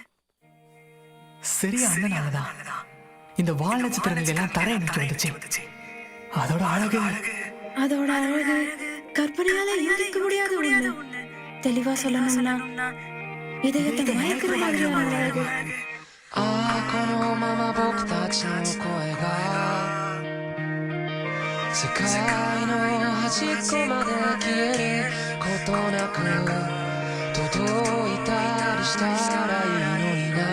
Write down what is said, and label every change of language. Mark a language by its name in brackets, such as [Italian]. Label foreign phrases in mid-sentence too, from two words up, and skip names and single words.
[Tamil] சரியா அந்த நாளதான் இந்த வால் நட்சத்திரங்கள் எல்லாம் தரையை நோக்கி வந்துச்சு. அதோட அழகு கற்பனையால யூகிக்க முடியாத ஒண்ணு. தெளிவா சொல்லணும்னா இதயத்தை மயக்கிற மாதிரியான அழகு. [Japanese] このまま僕たちの声が世界の端っこまで消えることなく届いたりしたらいいのにな。